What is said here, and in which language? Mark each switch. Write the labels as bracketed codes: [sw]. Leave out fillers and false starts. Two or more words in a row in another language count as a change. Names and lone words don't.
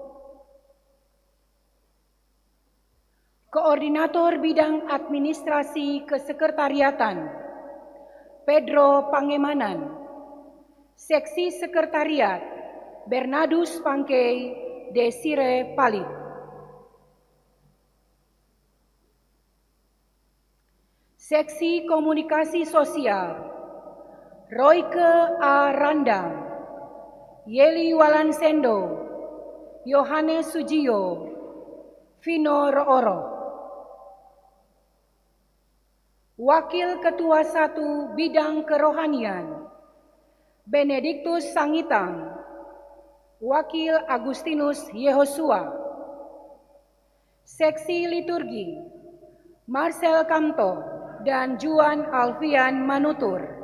[id] Koordinator Bidang Administrasi Kesekretariatan, Pedro Pangemanan. Seksi Sekretariat, Bernardus Pangkei, Desire Palit. Seksi Komunikasi Sosial, Royke A. Randang, Yeli Walansendo, Yohanes Sujio, Vino Rooro. Wakil Ketua 1 Bidang Kerohanian, Benediktus Sangitang, Wakil Agustinus Yehosua. Seksi Liturgi, Marcel Kamto dan Juan Alfian Manutur.